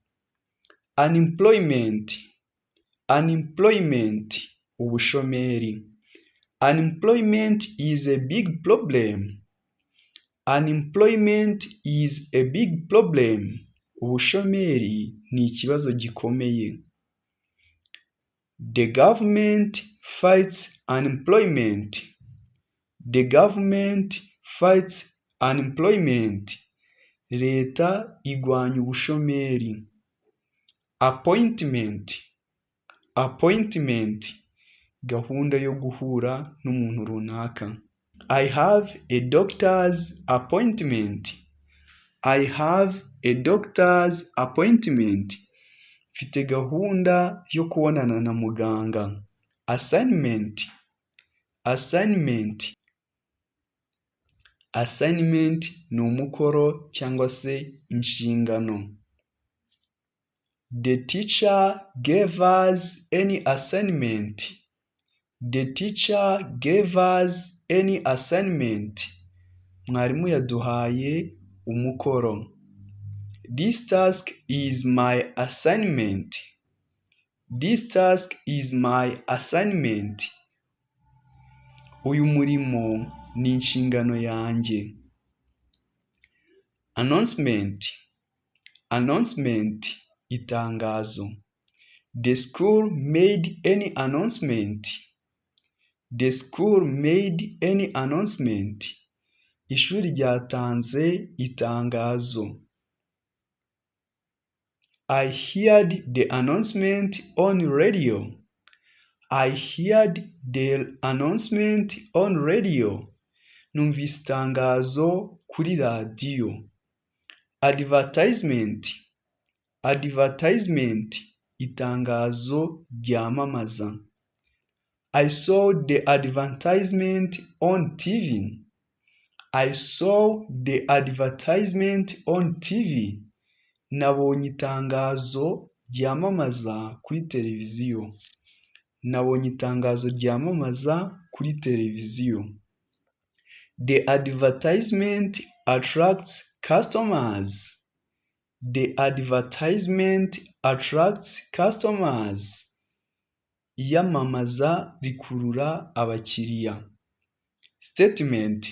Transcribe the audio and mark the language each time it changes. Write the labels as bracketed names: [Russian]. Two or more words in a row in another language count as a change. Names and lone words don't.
[English] Unemployment. Unemployment, ubushomeri. Unemployment is a big problem. Unemployment is a big problem. [Kinyarwanda] Ubushomeri ni ikibazo gikomeye. [English] The government fights unemployment. The government fights unemployment. [Kinyarwanda] Leta igwanya ubushomeri. [English] Appointment. Appointment, [Kinyarwanda] gahunda yo guhura n'umuntu runaka. [English] I have a doctor's appointment. I have a doctor's appointment. [Kinyarwanda] Mfite gahunda yo kubonana na muganga. [English] Assignment. Assignment. [Kinyarwanda] Assignment ni umukoro cyangwa se inshingano. [English] The teacher gave us any assignment. The teacher gave us any assignment. [Kinyarwanda] Mwarimu yaduhaye umukoro. [English] This task is my assignment. This task is my assignment. [Kinyarwanda] Uyu murimo ni inshingano yanjye. [English] Announcement. Announcement, itangazo. The school made any announcement. The school made any announcement. [Kinyarwanda] Ishuri ryatanze itangazo. [English] I heard the announcement on radio. I heard the announcement on radio. [Kinyarwanda] Numvise itangazo kuri radiyo. [English] Advertisement. [Kinyarwanda] Advertisement, itangazo ryamamaza. [English] I saw the advertisement on TV. I saw the advertisement on TV. [Kinyarwanda] Nabonye itangazo ryamamaza kuri televiziyo. Nabonye itangazo ryamamaza kuri televiziyo. [English] The advertisement attracts customers. The advertisement attracts customers. [Kinyarwanda] Iyamamaza rikurura abakiriya. [English] Statement.